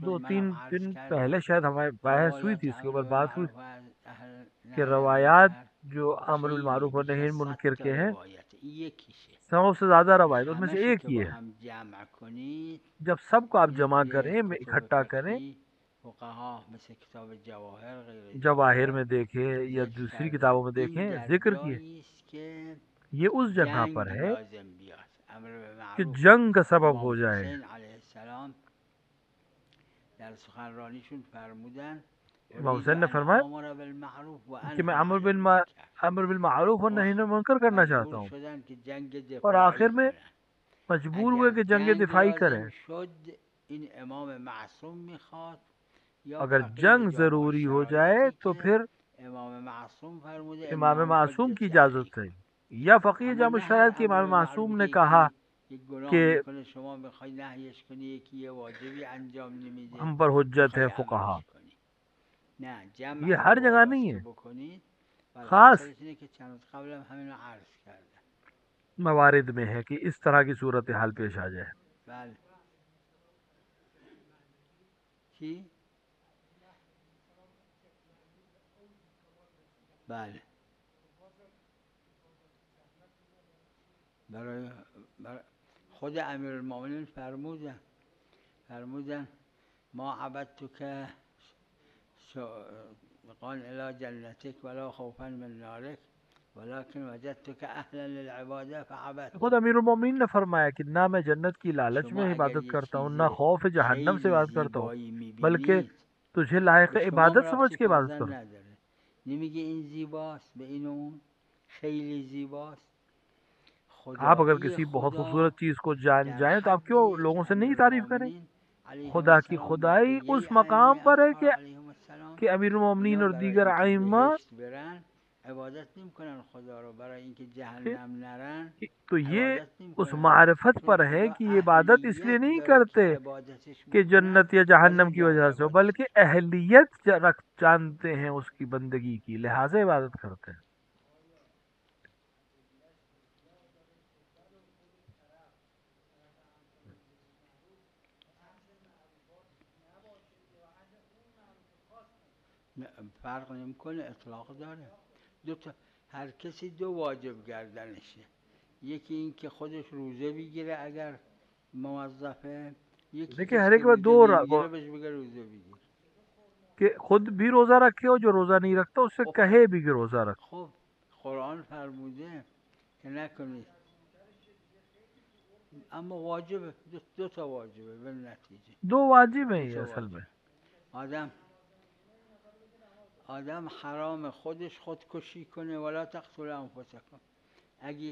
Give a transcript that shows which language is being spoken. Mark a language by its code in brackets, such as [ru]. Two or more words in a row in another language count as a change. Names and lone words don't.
[hi] दो [fa] منم [hi] तीन [fa] عرض [hi] दिन [fa] کردم [hi] पहले शायद हमारी बहस हुई [fa] روایت [hi] थी, इसके ऊपर [fa] امر [hi] बात हुई [fa] بالمعروف و اهل [hi] कि [fa] نهی عن [hi] रवायात [fa] المنکر [hi] जो अमर बिल मारूफ और [fa] خیلی [hi] नही [fa] بیش از 100 [hi] मुनकर [fa] تا [hi] के हैं, [fa] روایت، این یکیشه. [hi] 100 से ज्यादा रवायत, उसमें से [fa] همشو [hi] एक [fa] که [hi] ही [fa] با [hi] है। [fa] هم جمع کنید [hi] जब सबको आप [fa] اینو [hi] जमा [fa] توی [hi] करें, [fa] کتب [hi] इकट्ठा करें, [fa] فقهی فقها مثل کتاب جواهر غیر [hi] जवाहिर [fa] جواهر [hi] में देखें या [fa] ذکر [hi] दूसरी [fa] کردن [hi] किताबों में [fa] این [hi] देखें, [fa] در [hi] जिक्र किए, [fa] جایی است که [hi] ये उस जगह पर [fa] جنگ [hi] है [fa] لازم بیاد. امر به [hi] कि [fa] معروف [hi] जंग का सबब [fa] امام [hi] हो जाए। [fa] حسین علیه السلام در سخنرانیشون فرمودن [hi] इमाम [ar] اريد [hi] हुसैन ने [ar] ان [hi] फरमाया [ar] آمر بالمعروف و [hi] कि मैं [ar] انها عن المنکر. [hi] अमर बिल मारूफ और नही मुनकर करना चाहता [fa] مجبور [hi] हूँ, [fa] شدن که جنگ [hi] और [fa] دفاعی [hi] आखिर में [fa] کنن. [hi] मजबूर हुए [fa] اگر [hi] कि जंग [fa] جنگ [hi] दिफाई [fa] لازم [hi] करें। [fa] شد این امام معصوم میخواد یا [hi] अगर [fa] بقیه [hi] जंग [fa] جا با [hi] जरूरी हो जाए [fa] شرایطی [hi] तो [fa] که [hi] फिर [fa] امام معصوم فرموده [hi] इमाम [ar] امنعوا [hi] मासूम की [fa] حجتی [hi] इजाज़त [ar] علیکم. [hi] है, या फ़कीह [fa] اما [hi] जाम [fa] نه هر [hi] शरायत के [fa] امر [hi] इमाम [fa] به [hi] मासूम [fa] معروف [hi] ने कहा [fa] یکی یک گناه [hi] कि [fa] میکنه شما میخوای نهیش کنی، یکی یه واجبی انجام نمیده [hi] हम पर हुज्जत [fa] میخوای [hi] है फुकाहा। [fa] امرش کنی. نه [hi] ये [fa] جمع رو [hi] हर जगह [fa] بالاست [hi] नहीं [fa] که [hi] है, [fa] بکنید. بله [hi] ख़ास [fa] حاصلش اینه که چند روز قبلم همین رو عرض کردم. [hi] मवारिद में है कि इस तरह की सूरत हाल पेश आ जाए। [fa] بله کی؟ بله برای خود امیرالمومنین فرمودن [ar] ما عبدتک قال الى جنتک ولا خوفا من نارک ولكن وجدتك اهلا للعباده فعبدت. [hi] खुद अमीरुल मोमिनीन ने फरमाया कि ना मैं जन्नत की लालच [fa] شما [hi] में [fa] اگر [hi] इबादत [fa] یه [hi] करता हूँ, [fa] چیز [hi] ना खौफ जहन्नम से [fa] خیلی [hi] इबादत करता हूँ, [fa] زیبایی [hi] बल्कि [fa] میبینید [hi] तुझे लायक [fa] به شما [hi] इबादत समझ [fa] ربطی [hi] के इबादत [fa] فرزن [hi] करूँ। [fa] نداره، نمیگه این زیباست به این و اون خیلی زیباست. [hi] आप अगर [fa] خدایی [hi] किसी बहुत [fa] خدا [hi] खूबसूरत चीज़ को जान [fa] در [hi] जाएं तो आप क्यों [fa] حدیه [hi] लोगों [fa] که [hi] से नहीं तारीफ करें। [fa] امیرالمومنین علیهم [hi] खुदा की [fa] السلام [hi] खुदाई [fa] بقیه [hi] उस [fa] ائمه [hi] मकाम पर है [fa] اطهار علیهم السلام [hi] कि अमीरुल मोमिनीन [fa] اینا [hi] और [fa] برای [hi] दीगर [fa] اینکه [hi] आइम्मा [fa] بهشت برن عبادت نمیکنن خدا رو برای اینکه جهنم نرن. [hi] तो ये [fa] عبادت [hi] उस [fa] نمیکنن [hi] मारिफत [fa] چون [hi] पर है [fa] خدا [hi] कि ये इबादत इसलिए [fa] اهلیت [hi] नहीं [fa] داره که [hi] करते [fa] عبادتش [hi] कि [fa] بکنن [hi] जन्नत या [fa] از [hi] जहन्नम [fa] این [hi] की [fa] جهت [hi] वजह से हो, [fa] عبادت [hi] बल्कि अहलियत जानते हैं उसकी बंदगी की, लिहाजा इबादत करते हैं. [fa] فرق نمیکنه، اطلاق داره. دو تا، هر کسی دو واجب گردنشه. یکی این که خودش روزه بگیره اگر موظفه، یکی [hi] देखिए [fa] کسی [hi] हर [fa] که [hi] एक में [fa] روزه [hi] दो [fa] نمیگیره بهش بگه روزه بگیر. [hi] कि खुद भी रोजा रखे और जो रोजा नहीं रखता उससे [fa] خب [hi] कहे भी कि रोजा रख. [fa] خب قرآن فرموده که نکنید، اما واجبه، دو تا واجبه به نتیجه. [hi] दो वाजिब है [fa] دو [hi] ये [fa] تا [hi] असल में. [fa] واجبه. آدم حرام خودش خودکشی کنه، [ar] ولا تقتلوا انفسکم. [fa] اگه